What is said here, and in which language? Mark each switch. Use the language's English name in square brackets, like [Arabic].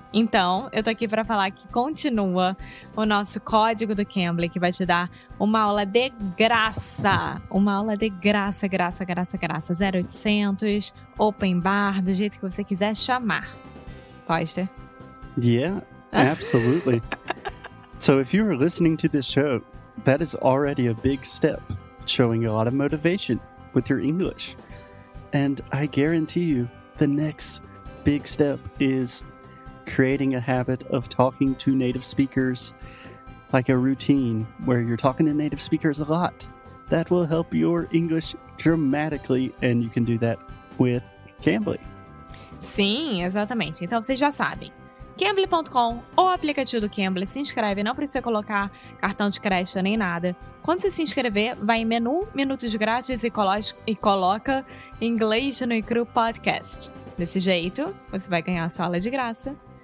[Portuguese] Então, eu tô aqui para falar que continua o nosso código do Cambly, que vai te dar uma aula de graça. Uma aula de graça, graça. 0800, open bar, do jeito que você quiser chamar. Foster? [English] Yeah, absolutely. So if you are listening to this show, that is already a big step, showing a lot of motivation with your English. And I guarantee you, the next big step is creating a habit of talking to native speakers, like a routine where you're talking to native speakers a lot. That will help your English dramatically, and you can do that with Cambly. [Portuguese] Sim, exatamente. Então vocês já sabem. Cambly.com ou aplicativo do Cambly, se inscreve, não precisa colocar cartão de crédito nem nada. Quando você se inscrever, vai em menu, minutos grátis e coloca Inglês no Cru Podcast. Desse jeito, você vai ganhar a sua aula de graça.